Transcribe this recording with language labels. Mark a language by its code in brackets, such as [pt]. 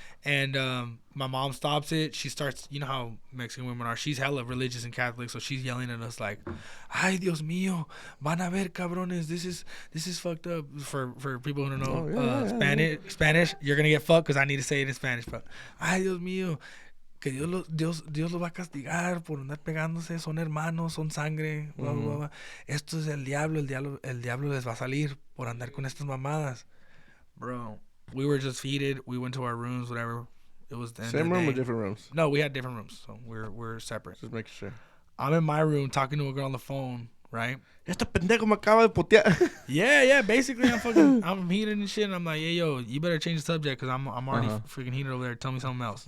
[en] And my mom stops it. She starts, you know how Mexican women are. She's hella religious and Catholic, so she's yelling at us like, [es] "Ay, Dios mío, van a ver, cabrones. [en] This is fucked up." For people who don't know Spanish, you're gonna get fucked because I need to say it in Spanish. [es] But, "Ay, Dios mío, que Dios los va a castigar por andar pegándose. Son hermanos, son sangre. Blah, blah, blah. Esto es el diablo les va a salir por andar con estas mamadas." [en] Bro, we were just heated. We went to our rooms, whatever. It was the end Same of the room day. or different rooms? No, we had different rooms, so we're separate. Just making sure. I'm in my room talking to a girl on the phone, right? [es] Este pendejo me acaba de putear. [en] Yeah. Basically, I'm heated and shit, and I'm like, "Yeah, yo, you better change the subject because I'm already freaking heated over there. Tell me something else."